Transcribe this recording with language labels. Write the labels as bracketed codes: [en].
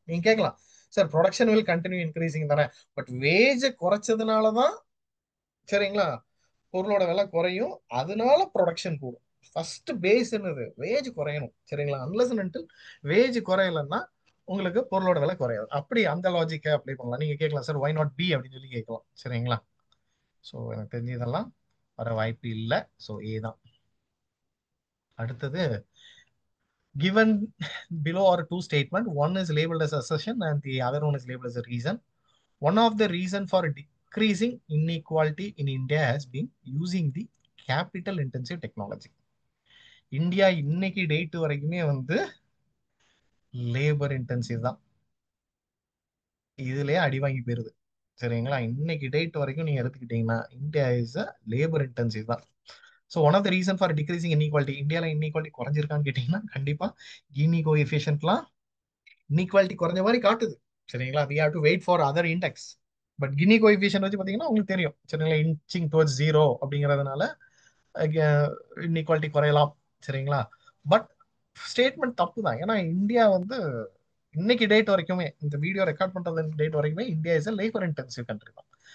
[ta] நீங்க கேட்கலாம், sir [en] production will continue increasing [ta] தானே, பட் வேஜ் குறைச்சதுனால தான், சரிங்களா, பொருளோட விலை குறையும், அதனால ப்ரொடக்ஷன் கூடும். ஃபர்ஸ்ட் பேஸ் என்னது? வேஜ் குறையணும். சரிங்களா, [en] unless and until [ta] வேஜ் குறையலன்னா உங்களுக்கு பொருளோட விலை குறையாது. அப்படி அந்த லாஜிக்கை அப்ளை பண்ணலாம். நீங்க கேட்கலாம், சார் [en] why not B [ta] அப்படின்னு சொல்லி கேட்கலாம். சரிங்களா, ஸோ எனக்கு தெரிஞ்சு இதெல்லாம் வர வாய்ப்பு இல்லை. ஸோ ஏ தான். [en] அடுத்தது, given below are two statement, one is labeled as assertion and the other one is labeled as a reason. One of the reason for decreasing inequality in India has been using the capital intensive technology. [ta] India இன்னைக்கு date வரைக்குமே வந்து labour intensive தான். இதுலயே அடி வாங்கி போயிருது. சரிங்களா, இன்னைக்கு டேட் வரைக்கும் நீங்க எடுத்துக்கிட்டீங்கன்னா [en] India is a labour intensive [ta] தான். So [en] one of the reason for decreasing inequality, [ta] இந்தியாவில் இன்இக்வாலிட்டி குறைஞ்சிருக்கான்னு கேட்டீங்கன்னா கண்டிப்பா கினி கோஎஃபிஷியன்ட்லாம் இன்இக்வாலிட்டி குறைஞ்ச மாதிரி காட்டுது. [en] சரிங்களா, we have to wait for other index. [ta] But Guinea coefficient வச்சு பார்த்தீங்கன்னா உங்களுக்கு தெரியும். சரிங்களா, [en] inching towards zero [ta] அப்படிங்கிறதுனால இன்இக்வாலிட்டி குறையலாம். சரிங்களா, பட் ஸ்டேட்மெண்ட் தப்பு தான். ஏன்னா இந்தியா வந்து இன்னைக்கு டேட் வரைக்குமே, இந்த வீடியோ ரெக்கார்ட் பண்றது டேட் வரைக்குமே [en] India is labour intensive country [ta] தான்.